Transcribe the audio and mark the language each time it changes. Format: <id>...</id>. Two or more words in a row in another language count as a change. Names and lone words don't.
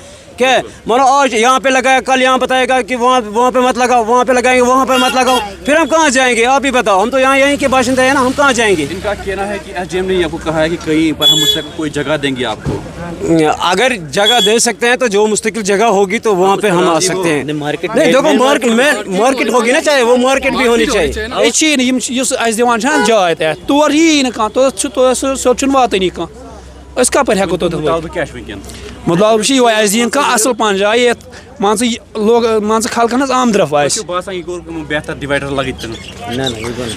<ur>کیا مانو آج یہاں پہ لگایا, کل یہاں بتائے گا کہ وہاں پہ مت لگاؤ, وہاں پہ لگائیں گے وہاں پہ مت لگاؤ, پھر ہم کہاں جائیں گے؟ آپ ہی بتاؤ. ہم تو یہیں کے باشندے ہیں نا, ہم کہاں جائیں گے؟ ان کا کہنا ہے کہ ایس ڈی ایم نے آپ کو کہا ہے کہ کہیں پر ہم مستقل کوئی جگہ دیں گے آپ کو. اگر جگہ دے سکتے ہیں تو جو مستقل جگہ ہوگی تو وہاں پہ ہم آ سکتے ہیں. نہیں دیکھو مارکیٹ ہوگی نا, چاہے وہ مارکیٹ بھی ہونی چاہیے.</ur> <ks>اَسہِ دِوان چھِ جاے تَتھ تور یی نہٕ کانٛہہ, سیوٚد چھُنہٕ واتٲنی کانٛہہ. أسۍ کَپٲرۍ ہٮ۪کو توٚتَتھ وٲتِتھ؟ کیٛاہ چھُ وٕنکٮ۪ن مطلب چھِ یِہوٚے, اَسہِ دِیِن کانٛہہ اَصٕل پَہَن جاے یَتھ مان ژٕ لوگ مان ژٕ خلقَن ہٕنٛز آمدرَف آسہِ. باسان یہِ گوٚو بہتر ڈِوایڈر لگٲوِتھ</ks>